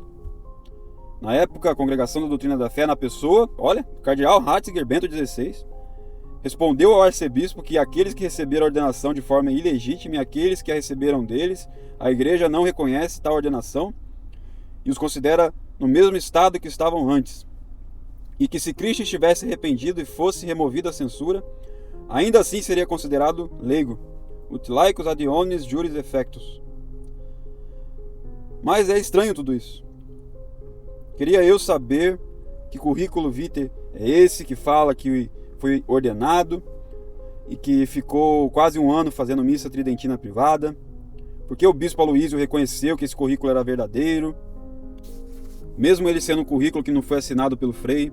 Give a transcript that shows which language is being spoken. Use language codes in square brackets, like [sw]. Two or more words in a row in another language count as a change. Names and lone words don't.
[pt] Na época, a Congregação da Doutrina da Fé, na pessoa, olha, o cardeal Ratzinger Bento XVI, respondeu ao arcebispo que aqueles que receberam a ordenação de forma ilegítima e aqueles que a receberam deles, a igreja não reconhece tal ordenação e os considera no mesmo estado que estavam antes. E que se Cristo estivesse arrependido e fosse removida a censura, ainda assim seria considerado leigo, [la] ut laicus ad omnes juris effectus. [pt] Mas é estranho tudo isso. Queria eu saber que currículo vitae é esse que fala que foi ordenado e que ficou quase um ano fazendo missa tridentina privada, porque o bispo Aloísio reconheceu que esse currículo era verdadeiro, mesmo ele sendo um currículo que não foi assinado pelo Frei.